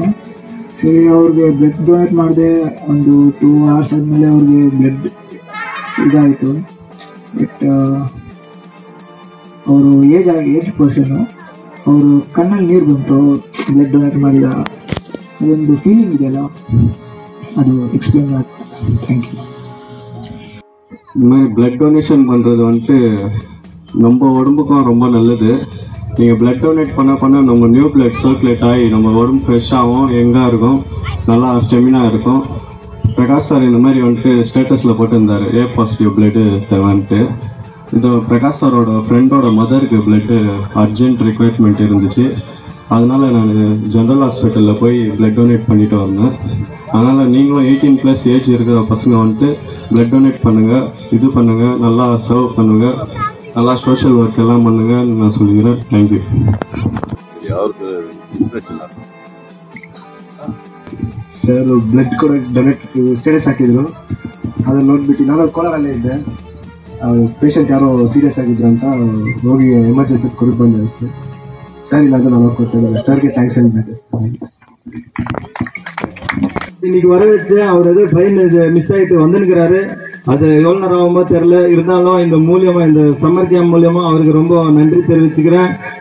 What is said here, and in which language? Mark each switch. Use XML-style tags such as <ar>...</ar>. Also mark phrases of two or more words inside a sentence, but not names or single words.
<kn>ಸರಿ, ಅವ್ರಿಗೆ</kn> <en>blood donate</en> <kn>ಮಾಡಿದೆ. ಒಂದು 2 hours ಆದಮೇಲೆ ಅವ್ರಿಗೆ ಬ್ಲಡ್ ಇದಾಯಿತು. ಬಟ್ ಅವರು ಏಜ್ 80%. ಅವರು ಕಣ್ಣಲ್ಲಿ ನೀರು ಬಂತು</kn> <en>blood donate</en> <kn>ಮಾಡಿದ. ಅದೊಂದು ಫೀಲಿಂಗ್ ಇದೆಯಲ್ಲ,</kn> <ta>அது</ta> <en>explain thank you.</en> <ta>இந்த மாதிரி</ta> <en>blood donation</en> <ta>பண்ணுறது வந்துட்டு நம்ம உடம்புக்கும் ரொம்ப நல்லது. நீங்கள்</ta> <en>blood donate</en> <ta>பண்ண நம்ம</ta> <en>new blood circulate</en> <ta>ஆகி நம்ம உடம்பு ஃப்ரெஷ்ஷாகவும் யங்காக இருக்கும், நல்லா ஸ்டெமினா இருக்கும். பிரகாஷ் சார் இந்த மாதிரி வந்துட்டு ஸ்டேட்டஸில் போட்டிருந்தார்</ta> <en>A positive blood</en> <ta>தேவைன்ட்டு. இது பிரகாஷ் சாரோட ஃப்ரெண்டோட மதருக்கு</ta> <en>blood urgent requirement</en> <ta>இருந்துச்சு. அதனால் நான்</ta> <en>general hospital</en> <ta>போய்</ta> <en>blood donate</en> <ta>பண்ணிட்டு வந்தேன். அதனால் நீங்களும் 18+ ஏஜ் இருக்கிற பசங்க வந்துட்டு</ta> <en>blood donate</en> <ta>பண்ணுங்கள், இது பண்ணுங்கள், நல்லா சர்வ் பண்ணுங்கள், நல்லா</ta> <en>social work</en> <ta>எல்லாம் பண்ணுங்கன்னு நான் சொல்லிக்கிறேன்.</ta> <kn>ಥ್ಯಾಂಕ್ ಸರ್ ಬ್ಲಡ್ ಕೂಡ</kn> <en>donate status</en> <kn>ಹಾಕಿದ್ರು. ಅದನ್ನು ನೋಡ್ಬಿಟ್ಟು ನಾನು ಕೋಲಾರಲ್ಲೇ ಇದ್ದೆ. ಪೇಷಂಟ್ ಯಾರೋ ಸೀರಿಯಸ್ ಆಗಿದ್ರು ಅಂತ ಹೋಗಿ ಎಮರ್ಜೆನ್ಸಿ ಕೊಡಕ್ಕೆ ಬಂದೆ ಅಷ್ಟೇ. ಸರ್ ಇಲ್ಲ ಅಂತ ನಾನು ನೋಡ್ಕೊಳ್ತಾ ಇದ್ದಾರೆ. ಸರ್ಗೆ ಥ್ಯಾಂಕ್ಸ್ ಹೇಳ್ಬೇಕು.</kn> <ta>இன்னைக்கு வர வச்சு அவர் ஏதோ</ta> <en>train miss</en> <ta>ஆகிட்டு வந்துனுக்கிறாரு. அது எவ்வளோ நேரம் ஆகுமோ தெரில, இருந்தாலும் இந்த மூலியமா இந்த</ta> <en>summer camp</en> <ta>மூலியமா அவருக்கு ரொம்ப நன்றி தெரிவிச்சுக்கிறேன்.</ta>